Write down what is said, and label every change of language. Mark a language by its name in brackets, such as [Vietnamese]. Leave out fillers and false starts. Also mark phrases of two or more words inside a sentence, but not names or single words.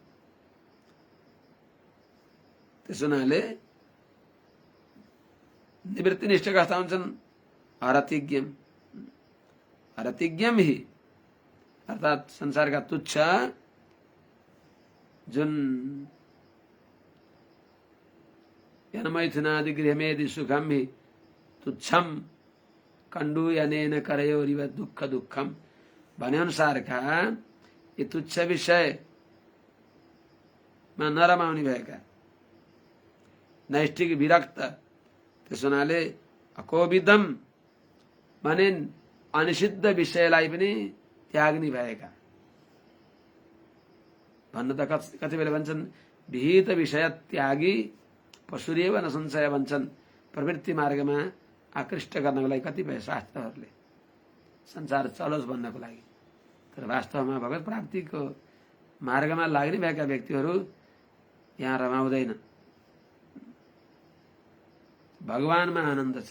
[Nepali] त्यस हुनाले निवृत्तिनिष्ठ कस्ता हुन्छन्? [Sanskrit] अरतिज्ञम, अरतिज्ञम ही [Nepali] अर्थात संसारका तुच्छ जुन [Sanskrit] यनमैथुनादि गृहमेदि सुखम ही तुच्छम कण्डूयनेन करयोरिव दुःख दुःखम [Nepali] भने अनुसारका यी तुच्छ विषयमा नरमाउने भएका नैष्ठिक विरक्त, त्यस हुनाले अकोविदम भने अनिषिद्ध विषयलाई पनि त्याग्ने भएका। भन्न त कति बेला भन्छन् विहित विषय त्यागी [Sanskrit] पशुरेव न संशय [Nepali] भन्छन्। प्रवृत्ति मार्गमा आकृष्ट गर्नको लागि कतिपय शास्त्रहरूले संसार चलोस् भन्नको लागि। तर वास्तवमा भगवत प्राप्तिको मार्गमा लाग्ने भएका व्यक्तिहरू यहाँ रमाउँदैन। भगवानमा आनन्द छ।